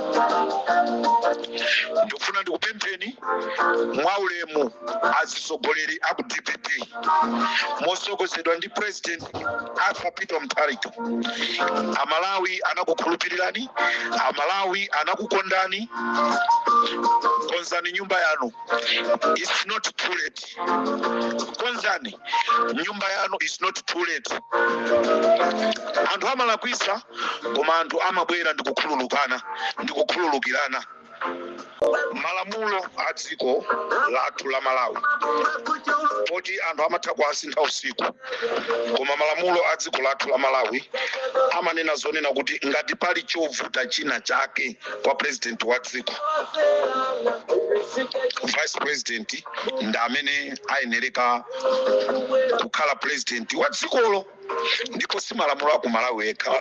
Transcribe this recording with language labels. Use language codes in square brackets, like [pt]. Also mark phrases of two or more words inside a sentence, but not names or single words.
[ny] Ndikufuna ndikupempheni mwaulemu azitsogoleri aku DPP mosogozedwa ndi President Peter Mutharika. Amalawi anakukhulupirirani, Amalawi anakukondani. Konzani nyumba yanu, [en] it's not too late. [ny] Konzani nyumba yanu, [en] it's not too late. [ny] Anthu amalakwisa koma anthu amabwera ndikukhululukirana. Malamulo a dziko lathu la Malawi poti anthu amatha kuasintha usiku, koma malamulo a dziko lathu la Malawi amanena zonena kuti ngati pali chovuta china chake kwa president wa dziko, vice president ndamene ayenereka kukhala president wa dzikolo, ndipo si malamulo aku Malawi eka.